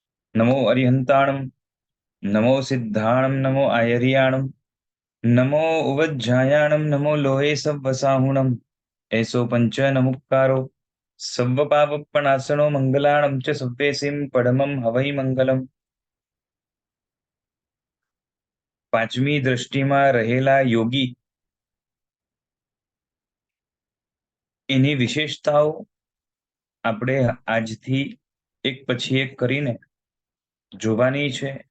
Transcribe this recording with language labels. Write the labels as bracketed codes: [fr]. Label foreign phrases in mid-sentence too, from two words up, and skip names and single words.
[pra] नमो अरिहंताणं, नमो सिद्धाणं, नमो आयर्याणं, नमो उवज्झायाणं, नमो लोहे सव्वसाहुणम्। ऐसो पंच नमुक्कारो सव्वपापप्रणाशनो मंगलाणं च सव्येसिं परमं हवै मंगलम्। [gu] પાંચમી દ્રષ્ટિમાં રહેલા યોગી, એની વિશેષતાઓ આપણે આજથી એક પછી એક કરીને જોવાની છે.